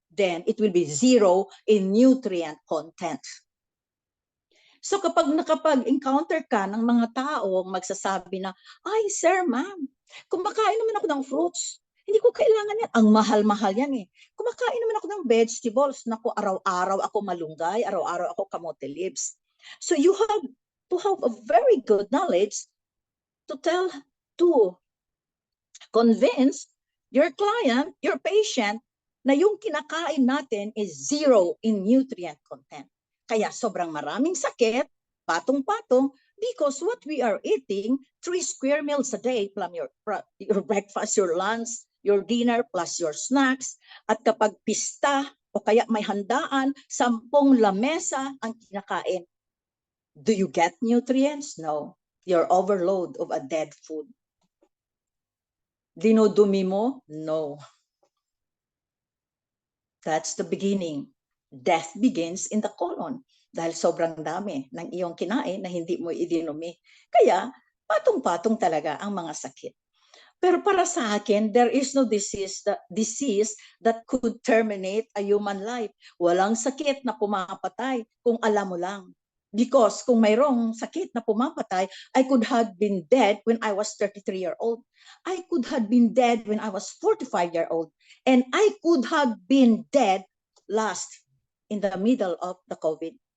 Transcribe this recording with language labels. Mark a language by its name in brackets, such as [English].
[English] Then, it will be zero in nutrient content. [Filipino] So kapag nakapag-encounter ka ng mga taong magsasabi na, ay sir, ma'am, kumakain naman ako ng fruits. Hindi ko kailangan yan. Ang mahal-mahal yan eh. Kumakain naman ako ng vegetables. Naku, araw-araw ako malunggay, araw-araw ako kamote leaves. [English] So you have to have a very good knowledge to convince your client, your patient, [Filipino] na yung kinakain natin [English] is zero in nutrient content. [Filipino] Kaya sobrang maraming sakit, patong-patong, [English] because what we are eating, 3 square meals a day, plus your breakfast, your lunch, your dinner, plus your snacks. [Filipino] At kapag pista o kaya may handaan, 10 lamesa ang kinakain. [English] Do you get nutrients? No. You're overload of a dead food. [Filipino] Dinudumi mo? No. [English] That's the beginning. Death begins in the colon [Filipino] dahil sobrang dami ng iyong kinain na hindi mo idinumi. Kaya patong-patong talaga ang mga sakit. Pero para sa akin, [English] there is no disease that could terminate a human life. [Filipino] Walang sakit na pumapatay kung alam mo lang. Because kung mayroong sakit na pumapatay, [English] I could have been dead when I was 33-year-old. I could have been dead when I was 45-year-old. And I could have been dead last in the middle of the COVID.